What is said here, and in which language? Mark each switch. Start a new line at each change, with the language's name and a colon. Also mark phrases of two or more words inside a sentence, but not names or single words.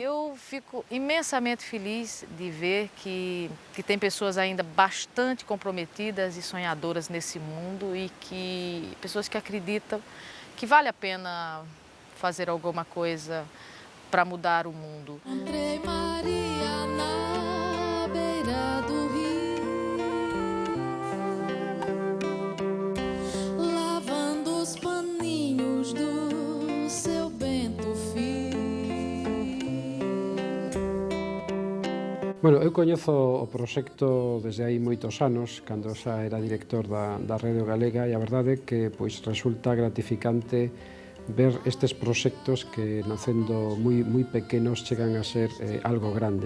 Portuguese: Eu fico imensamente feliz de ver que tem pessoas ainda bastante comprometidas e sonhadoras nesse mundo e que pessoas que acreditam que vale a pena fazer alguma coisa para mudar o mundo. Encontrei Maria na beira do rio, lavando os paninhos do seu bento fio.
Galician: Bueno, eu coñezo o proxecto desde hai moitos anos, cando xa era director da Radio Galega, e a verdade é que pois, resulta gratificante ver estes proxectos que, nacendo moi pequenos, chegan a ser algo grande.